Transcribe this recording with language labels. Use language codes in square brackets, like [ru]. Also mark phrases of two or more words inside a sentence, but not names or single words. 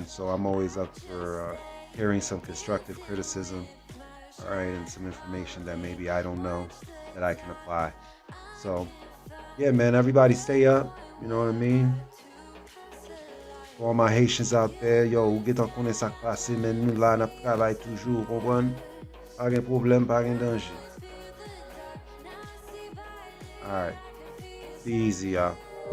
[en] So I'm always up for hearing some constructive criticism. All right, and some information that maybe I don't know that I can apply. So, yeah, man, everybody stay up. You know what I mean? For all my Haitians out there, [ht] yo, ou get an konen sak pase, men nou la nap travay toujou, kompran? Pa gen problem, pa gen danje. [en] Alright, be easy, y'all.